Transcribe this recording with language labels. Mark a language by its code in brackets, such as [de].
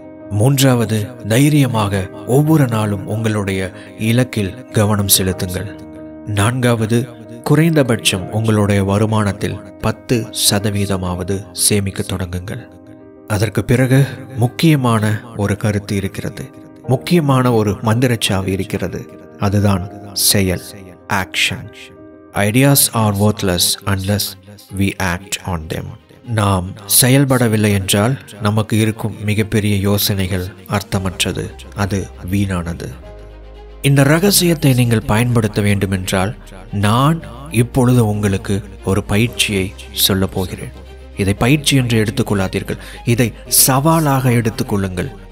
[ta] மூன்றாவது, தைரியமாக ஒவ்வொரு நாளும் உங்களுடைய இலக்கில் கவனம் செலுத்துங்கள். நான்காவது, குறைந்தபட்சம் உங்களுடைய வருமானத்தில் 10% சேமிக்க தொடங்குங்கள். அதற்கு பிறகு முக்கியமான ஒரு கருத்து இருக்கிறது, முக்கியமான ஒரு மந்திரச்சாவி இருக்கிறது. அதுதான் செயல், action. [en] Ideas are worthless unless we act on them. [ta] நாம் செயல்படவில்லை என்றால் நமக்கு இருக்கும் மிகப்பெரிய யோசனைகள் அர்த்தமற்றது, அது வீணானது. இந்த ரகசியத்தை நீங்கள் பயன்படுத்த வேண்டுமென்றால் நான் இப்பொழுது உங்களுக்கு ஒரு பயிற்சியை சொல்ல போகிறேன். இதை பயிற்சி என்று எடுத்துக்கொள்ளாதீர்கள், இதை சவாலாக எடுத்துக்கொள்ளுங்கள்.